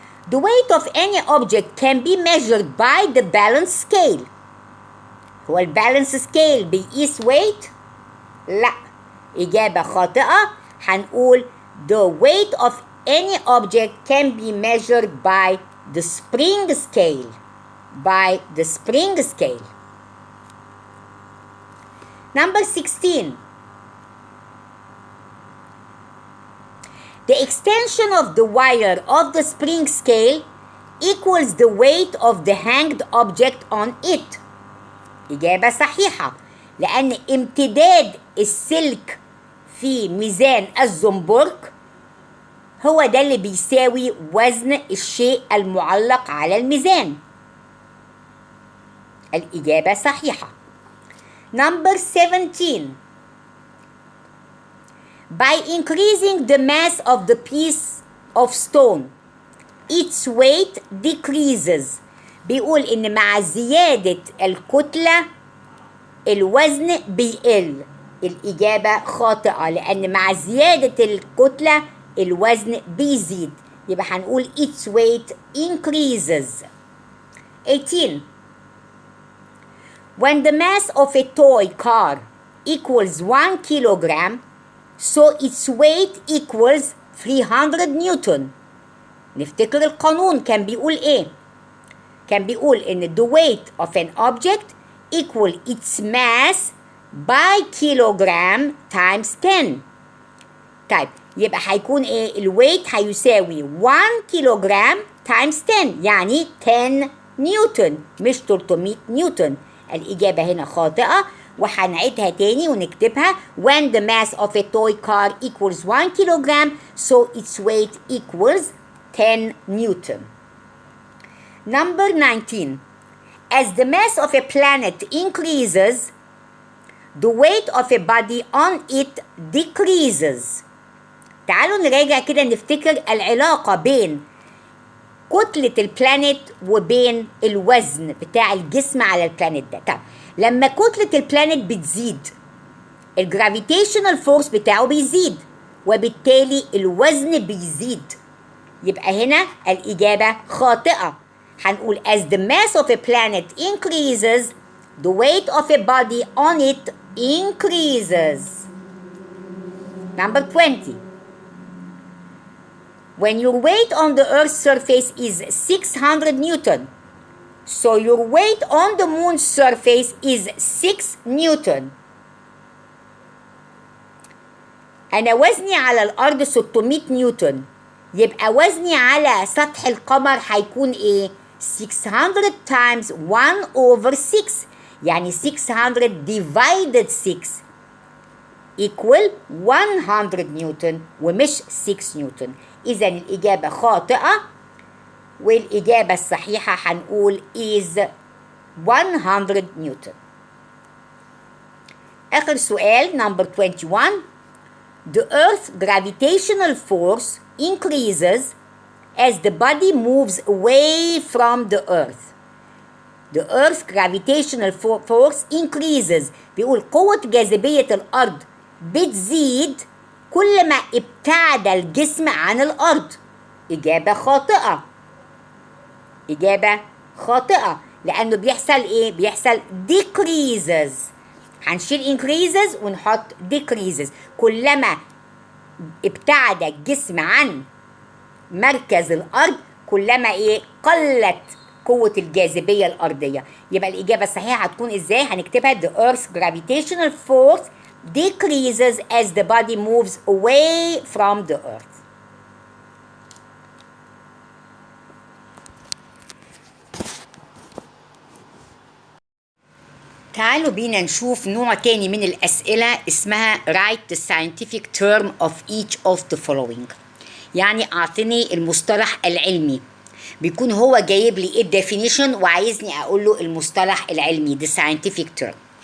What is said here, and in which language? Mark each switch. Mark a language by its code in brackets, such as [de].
[en] The weight of any object can be measured by the balance scale. [ar] هو البالانس سكيل بيقيس weight؟ لا، إجابة خاطئة. [en] هنقول the weight of any object can be measured by the spring scale. By the spring scale. Number 16. The extension of the wire of the spring scale equals the weight of the hanged object on it. [ar] إجابة صحيحة، لأن امتداد السلك في ميزان الزنبرك هو ده اللي بيساوي وزن الشيء المعلق على الميزان. الإجابة صحيحة. [en] Number 17. By increasing the mass of the piece of stone, its weight decreases. [ar] بيقول إن مع زيادة الكتلة الوزن بيقل. الإجابة خاطئة، لأن مع زيادة الكتلة الوزن بيزيد. يبقى هنقول [en] its weight increases. 18. When the mass of a toy car equals 1 kilogram, so its weight equals 300 newton. [ar] نفتكر القانون كان بيقول إيه؟ كان بيقول إن [en] the weight of an object equal its mass by kilogram times 10. [ar] طيب يبقى هيكون إيه؟ الويت هيساوي 1 كيلوغرام times 10، يعني 10 نيوتن مش 300 نيوتن. الإجابة هنا خاطئة، وهنعيدها تاني ونكتبها. [en] When the mass of a toy car equals 1 kilogram, so its weight equals 10 newton. Number 19. As the mass of a planet increases, the weight of a body on it decreases. [ar] تعالوا نراجع كده نفتكر العلاقة بين كتلة البلانيت وبين الوزن بتاع الجسم على البلانيت ده. طب لما كتلة البلانيت بتزيد الجرافيتيشنال فورس بتاعه بيزيد، وبالتالي الوزن بيزيد. يبقى هنا الإجابة خاطئة. [en] هنقول as the mass of a planet increases, the weight of a body on it increases. Number 20. When your weight on the Earth's surface is 600 Newton, so your weight on the Moon's surface is 6 Newton. [ar] أنا وزني على الأرض 600 نيوتن، يبقى وزني على سطح القمر هيكون إيه؟ [en] 600 times 1 over 6، [ar] يعني [en] 600 divided 6 equal 100 [ar] نيوتن ومش 6 نيوتن. إذا الإجابة خاطئة، والإجابة الصحيحة هنقول is 100 نيوتن. آخر سؤال number 21. [en] The Earth's gravitational force increases as the body moves away from the Earth. The Earth's gravitational force increases. [ar] بيقول قوة جاذبية الأرض بتزيد كل ما ابتعد الجسم عن الأرض. إجابة خاطئة. إجابة خاطئة، لأنه بيحصل إيه؟ بيحصل decreases. هنشيل increases ونحط decreases. كلما ابتعد الجسم عن مركز الأرض كلما إيه؟ قلت قوة الجاذبية الأرضية. يبقى الإجابة الصحيحة هتكون إزاي؟ هنكتبها [en] the Earth's gravitational force decreases as the body moves away from the Earth. [ar] تعالوا بينا نشوف نوع تاني من الأسئلة اسمها [en] write the scientific term of each of the following. [ar] يعني أعطني المصطلح العلمي. بيكون هو جايب لي ايه definition وعايزني أقول له المصطلح العلمي [en] the scientific term.